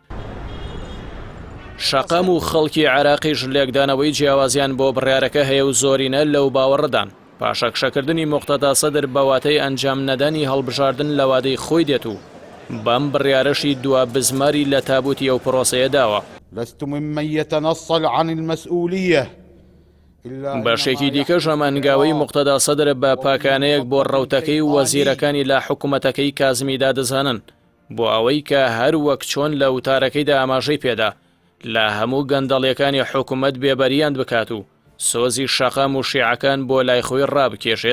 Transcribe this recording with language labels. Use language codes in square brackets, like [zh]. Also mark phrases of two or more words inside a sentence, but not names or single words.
[ckb] شەقام و خەڵکی عێراقیش لێکدانەوەی جیاوازیان بۆ بڕیارەکە هەیە و زۆرینە لەو باوەڕدان پاشەکشەکردنی مقتەدا سەدر بەواتەی ئەنجام نەدانی هەڵبژاردن لە وادەی خۆی دێت و بەم بڕیارەشی دوا بزماری لە تابوتی ئەو پرۆسەیە داوە. [ar] لست ممن يتنصل عن المسؤولية. [ckb] بەشێکی دیکەش ئەمانگاوەی مقتەدا سەدر بە پاکانەیەک بۆ ڕەوتەکەی و وەزیرەکانی لە حکوومەتەکەی کازمیدا دەزانن بۆ ئەوەی کە هەر وەک چۆن لە وتارەکەیدا ئاماژەی پێدا لە هەموو گەندەڵیەکانی حکوومەت بێبەریان بکات و سۆزی شەقام و شیعەکان بۆ لای خۆی ڕابکێشێت.